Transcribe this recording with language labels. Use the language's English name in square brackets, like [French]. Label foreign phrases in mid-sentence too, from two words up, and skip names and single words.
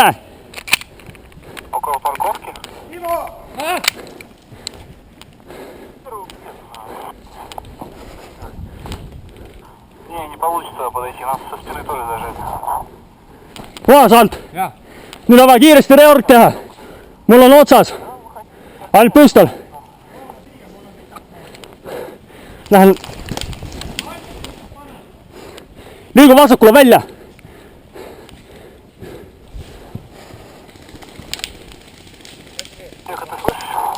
[Russian] Около парковки. Timo! Не получится подойти, нас со спины тоже зажать. [Estonian] Puhas alt! Nüüd on vaja kiiresti reorg teha. Mul on otsas. Ainult püstol. Lähen. Liigu vasakule välja. [Russian] Тихо, ты слышишь?